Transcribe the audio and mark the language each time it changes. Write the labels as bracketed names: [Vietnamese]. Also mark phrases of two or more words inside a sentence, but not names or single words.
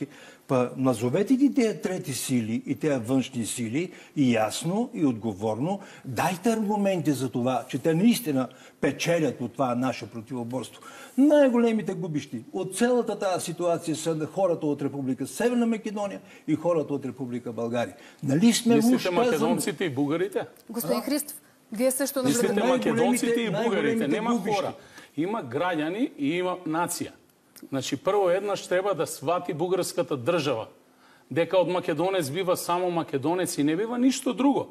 [Bulgarian] Назовете ги тези трети сили и тези външни сили и ясно и отговорно дайте аргументи за това, че те наистина печелят от това наше противоборство. Най-големите губищи от цялата тази ситуация са хората от Република Северна Македония и хората от Република България. Нали сме мислите македонците и бугарите? Господин Христов, вие също мислите македонците и бугарите. [Macedonian] Нема хора. Има граѓани и има нација. Значи, прво еднаш треба да свати бугарската држава. Дека од македонец бива само македонец и не бива ништо друго.